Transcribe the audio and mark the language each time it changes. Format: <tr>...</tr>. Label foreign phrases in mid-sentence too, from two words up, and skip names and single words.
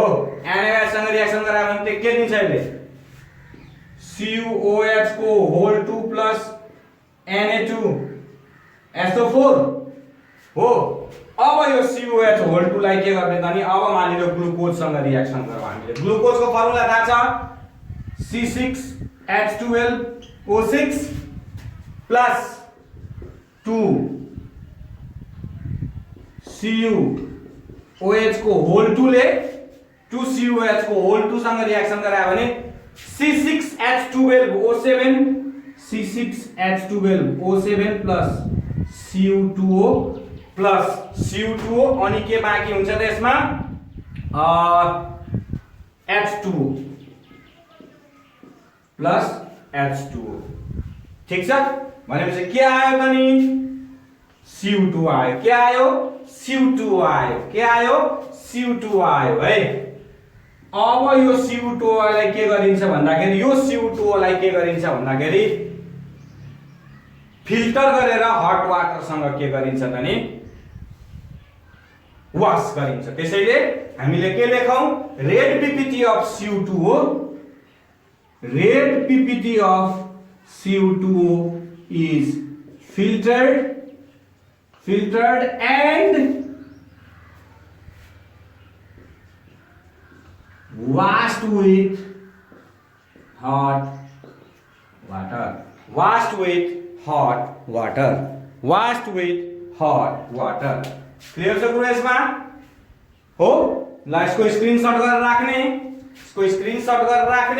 <ne>NaOH सँग रिएक्सन गरायो भने के दिन्छ यसले CuOH को होल 2 प्लस Na2SO4 हो। अब यो CuOH होल 2 लाई के गर्ने त नि अब मानिलो ग्लुकोज सँग रिएक्सन गरौँ हामीले। ग्लुकोज को फर्मुला थाहा छ C6H12O6 प्लस 2 CuOH को होल 2 ले 2 CuOH को होल 2 सँग रिएक्सन गरायो भने C6H12O7 C6H12O7 प्लस Cu2O प्लस Cu2O अनि के बाँकी हुन्छ त यसमा H2O प्लस H2O। ठीक छ, भनेपछि के आयो त नि Cu2 आयो। के आयो Cu2 आयो। के आयो Cu2 आयो है। अब यो Cu2 लाई के गरिन्छ भन्दाखेरि यो Cu2 लाई के गरिन्छ भन्दाखेरि फिल्टर गरेर</ne> <en>hot water</en> <ne>सँग के गरिन्छ त नि वाश गरिन्छ। त्यसैले हामीले के लेखौं</ne> <en>red ppt of Cu2O, red ppt of Cu2O is filtered and washed with hot water, washed with hot water, washed with hot water।</en> <ne>क्लियर छ कुरा यसमा हो। ल यसको स्क्रिनशट गरेर राख्ने, यसको स्क्रिनशट गरेर राख्ने।</ne>